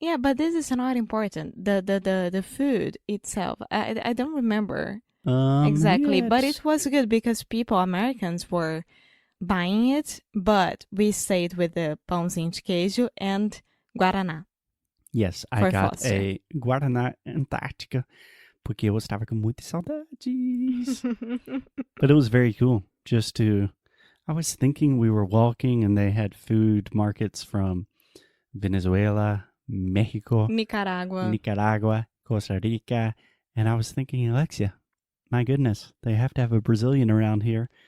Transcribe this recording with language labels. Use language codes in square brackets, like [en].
[en] Yeah, but this is not important. The food itself, I don't remember exactly, yeah, but it was good because Americans were buying it, but we stayed with the [pt] pãozinho de queijo [en] and guaraná. Yes, I For got Foster. [pt] a Guaraná Antártica porque eu estava com muitas saudades. [en] But it was very cool just to... I was thinking we were walking and they had food markets from Venezuela, Mexico, Nicaragua. Costa Rica. And I was thinking, Alexia, my goodness, they have to have a Brazilian around here.